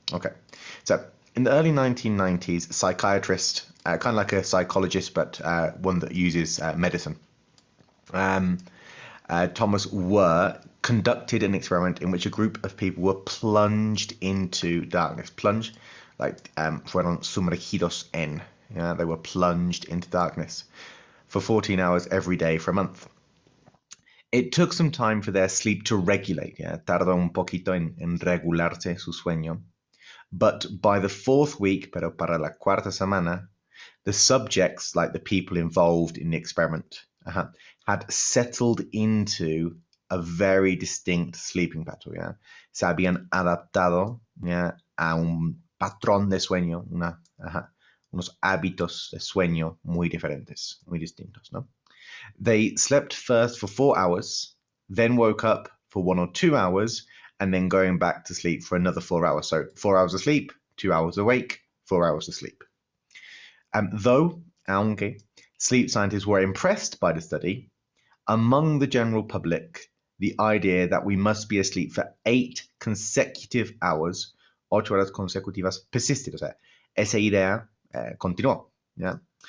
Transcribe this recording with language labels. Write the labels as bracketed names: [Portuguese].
[English] Okay, so in the early 1990s, a psychiatrist, kind of like a psychologist, but one that uses medicine, Thomas Were conducted an experiment in which a group of people were plunged into darkness. Plunge, like [Spanish] fueron sumergidos en. [English] Yeah, they were plunged into darkness for 14 hours every day for a month. It took some time for their sleep to regulate. [Spanish] Yeah, tardó un poquito en regularse su sueño. [English] But by the 4th week, [Spanish] pero para la cuarta semana, [English] the subjects, like the people involved in the experiment, had settled into a very distinct sleeping pattern. Yeah? [Spanish] Se habían adaptado, yeah, a un patrón de sueño, unos hábitos de sueño muy diferentes, muy distintos, ¿no? [English] They slept first for 4 hours, then woke up for 1 or 2 hours, and then going back to sleep for another 4 hours. So 4 hours of sleep, 2 hours awake, 4 hours of sleep. Aunque sleep scientists were impressed by the study, among the general public, the idea that we must be asleep for 8 consecutive hours, [Spanish] 8 horas consecutivas, [English] persisted. [Spanish] O sea, esa idea continuó. [English] Yeah.